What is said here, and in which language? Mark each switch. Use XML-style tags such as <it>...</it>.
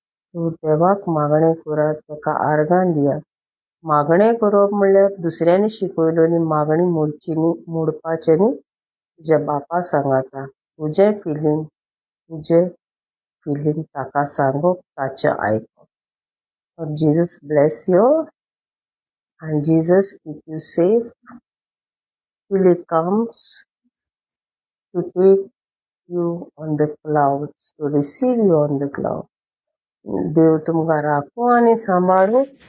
<kok>तूं देवाक मागणें करात, ताका आर्गां दियात. मागणें करप म्हणल्यार दुसऱ्यांनी शिकयलेली मागणी मोडपाचें न्ही. तुज्या बापा सांगाता तुजें फिलींग ताका सांगप, ताचें आयकप.</kok> <en>Jesus bless you and Jesus keep you safe till he comes to take you on the clouds, to receive you on the cloud.</en> <kok>देव तुमकां राखो आनी सांबाळो.</kok>